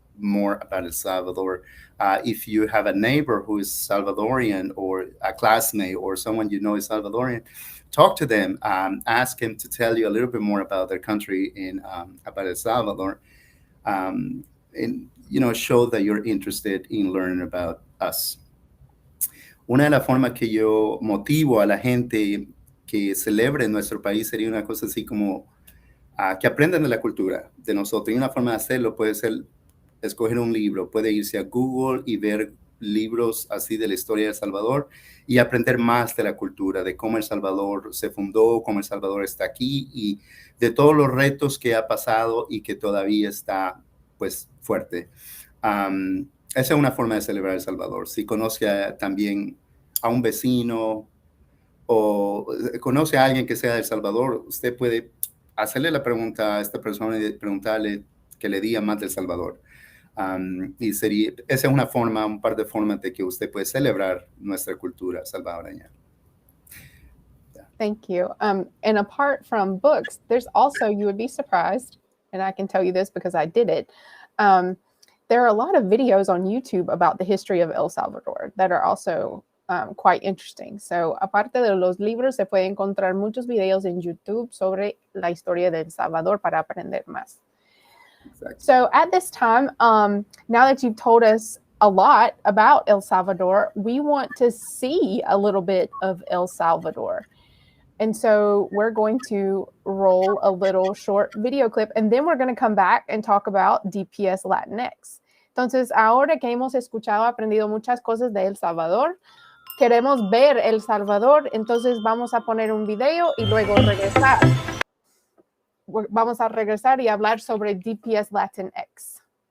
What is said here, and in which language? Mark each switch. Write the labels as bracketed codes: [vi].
[en] more about El Salvador. If you have a neighbor who is Salvadorian, or a classmate, or someone you know is Salvadorian, talk to them. Ask them to tell you a little bit more about their country and about El Salvador. And show that you're interested in learning about us. [es] Una de las formas que yo motivo a la gente que celebre en nuestro país sería una cosa así como que aprendan de la cultura de nosotros. Y una forma de hacerlo puede ser escoger un libro, puede irse a Google y ver libros así de la historia de El Salvador y aprender más de la cultura, de cómo El Salvador se fundó, cómo El Salvador está aquí y de todos los retos que ha pasado y que todavía está pues fuerte. Esa es una forma de celebrar El Salvador. Si conoce también a un vecino o conoce a alguien que sea de El Salvador, usted puede hacerle la pregunta a esta persona y preguntarle que le diga más de El Salvador. Esa es una forma, un par de formas de que usted puede celebrar nuestra cultura salvadoreña. [en] Thank you. And apart from books, there's also, you would be surprised, and I can tell you this because I did it. There are a lot of videos on YouTube about the history of El Salvador that are also quite interesting. [es] So, aparte de los libros, se puede encontrar muchos videos en YouTube sobre la historia de El Salvador para aprender más. [en] Exactly. So, at this time, now that you've told us a lot about El Salvador, we want to see a little bit of El Salvador. And so we're going to roll a little short video clip, and then we're going to come back and talk about DPS Latinx. [es] Entonces, ahora que hemos escuchado, aprendido muchas cosas de El Salvador, queremos ver El Salvador, entonces vamos a poner un video y luego regresar. Vamos a regresar y hablar sobre DPS Latinx.